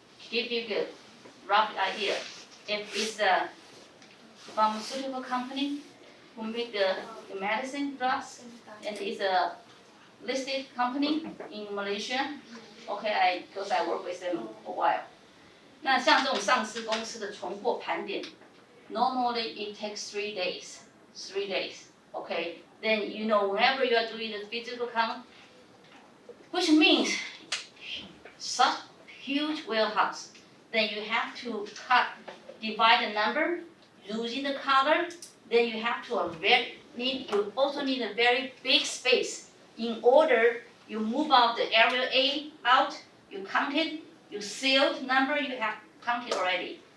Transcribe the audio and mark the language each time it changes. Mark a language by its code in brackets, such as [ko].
[en] Give you a rough idea. If it's a pharmaceutical company who make the medicine drugs, and it's a listed company in Malaysia, okay, because I work with them a while. [zh] 那像这种上市公司的存货盘点 ， [en] normally it takes 3 days. 3 days, okay? Then you know whenever you are doing the physical count, which means such huge warehouse, then you have to divide the number using the color. Then you have to you also need a very big space in order you move out the area A out, you count it, you sealed number you have counted already.